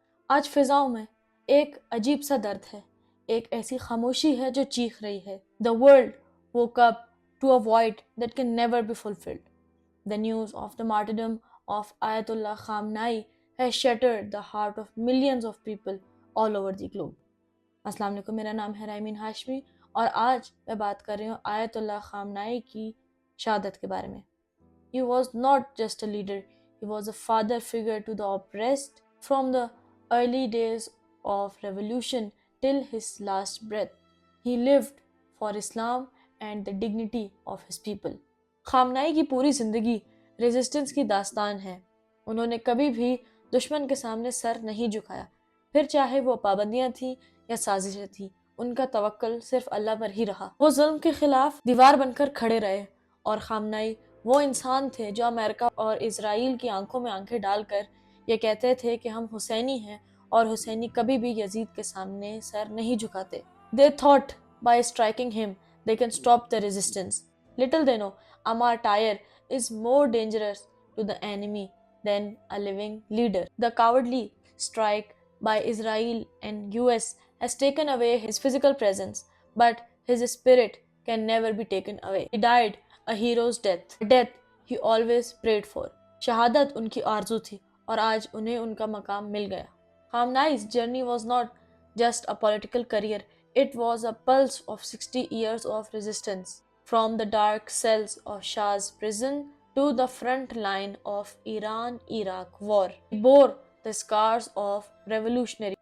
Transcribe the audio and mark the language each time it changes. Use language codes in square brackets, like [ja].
[ur] آج فضاؤں میں ایک عجیب سا درد ہے، ایک ایسی خاموشی ہے جو چیخ رہی ہے. [en] The world woke up to a void that can never be fulfilled. The news of the martyrdom of Ayatollah Khamenei has shattered the heart of millions of people all over the globe. [ur] السلام علیکم، میرا نام ہے رائمین ہاشمی اور آج میں بات کر رہی ہوں آیت اللہ خامنائی کی شہادت کے بارے میں. [en] He was not just a leader, he was a father figure to the oppressed from the early days of revolution till his last breath. He lived for Islam and the dignity of his people. [ur] خامنائی کی پوری زندگی resistance کی داستان ہے. انہوں نے کبھی بھی دشمن کے سامنے سر نہیں جھکایا، پھر چاہے وہ پابندیاں تھیں یا سازشیں تھیں، ان کا توکل صرف اللہ پر ہی رہا. وہ ظلم کے خلاف دیوار بن کر کھڑے رہے، اور خامنائی وہ انسان تھے جو امریکہ اور اسرائیل کی آنکھوں میں آنکھیں ڈال کر یہ کہتے تھے کہ ہم حسینی ہیں اور حسینی کبھی بھی یزید کے سامنے سر نہیں جھکاتے. [en] They thought by striking him they can stop the resistance. Little they know, a martyr is more dangerous to the enemy than a living leader. The cowardly strike by Israel and US has taken away his physical presence, but his spirit can never be taken away. He died a hero's death, a death he always prayed for. [ur] شہادت ان کی آرزو تھی اور آج انہیں ان کا مقام مل گیا. [en] Khamenei's journey was not just a political career, it was a pulse of 60 years of resistance. From the dark cells of Shah's prison to the front line of Iran-Iraq war, he bore the scars of revolutionary.